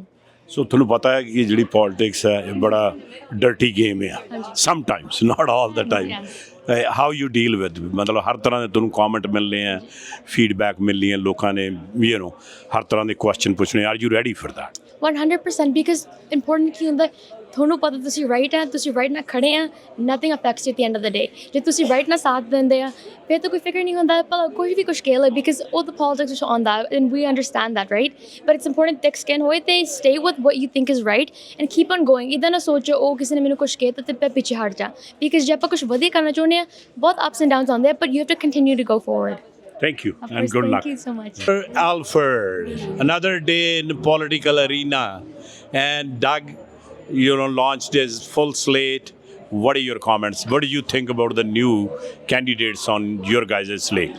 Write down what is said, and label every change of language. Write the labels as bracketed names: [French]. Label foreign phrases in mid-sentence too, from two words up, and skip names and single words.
[Punjabi] ਸੋ ਤੁਹਾਨੂੰ ਪਤਾ ਹੈ ਕਿ ਜਿਹੜੀ ਪੋਲਿਟਿਕਸ ਹੈ ਇਹ ਬੜਾ [English] dirty game [Punjabi] ਆ [English] sometimes not all the time how you deal with [Punjabi] ਮਤਲਬ ਹਰ ਤਰ੍ਹਾਂ ਦੇ ਤੁਹਾਨੂੰ ਕਮੈਂਟ ਮਿਲਣੇ ਆ ਫੀਡਬੈਕ ਮਿਲਣੀ ਹੈ ਲੋਕਾਂ ਨੇ [English] you know [Punjabi] ਹਰ ਤਰ੍ਹਾਂ ਦੇ ਕੁਐਸਚਨ ਪੁੱਛਣੇ [English] are you ready for that [Punjabi] 100% [English] because important [Punjabi] ਕੀ ਹੁੰਦਾ ਤੁਹਾਨੂੰ ਪਤਾ ਤੁਸੀਂ ਰਾਈਟ ਆ ਤੁਸੀਂ ਰਾਈਟ ਨਾਲ ਖੜੇ ਆ [English] nothing affects you at the end of the day [Punjabi] ਜੇ ਤੁਸੀਂ ਰਾਈਟ ਨਾਲ ਸਾਥ ਦਿੰਦੇ ਆ ਫਿਰ ਤਾਂ ਕੋਈ ਫਿਕਰ ਨਹੀਂ ਹੁੰਦਾ ਭਲਾ ਕੋਈ ਵੀ ਕੁਛ ਕਹਿ ਲੈ ਬਿਕਾਜ਼ ਉਹ ਤਾਂ ਪੋਲਿਟਿਕਸ ਵਿੱਚ ਆਉਂਦਾ [English] and we understand that right but it's important thick skin [Punjabi] ਹੋਏ ਤੇ [English] stay with what you think is right and keep on going [Punjabi] ਇੱਦਾਂ ਨਾ ਸੋਚੋ ਉਹ ਕਿਸੇ ਨੇ ਮੈਨੂੰ ਕੁਛ ਕਹਿਤਾ ਤੇ ਮੈਂ ਪਿੱਛੇ ਹਟ ਜਾ ਬਿਕਾਜ਼ ਜੇ ਆਪਾਂ ਕੁਛ ਵਧੀਆ ਕਰਨਾ ਚਾਹੁੰਦੇ ਆ ਬਹੁਤ [English] ups and downs [Punjabi] ਆਉਂਦੇ ਆ [English] but you have to continue to go forward. Thank you Of and course, good luck. Thank you so much. Alfred, another day in the political arena, and Doug, you know, launched his full slate. What are your comments? What do you think about the new candidates on your guys' slate?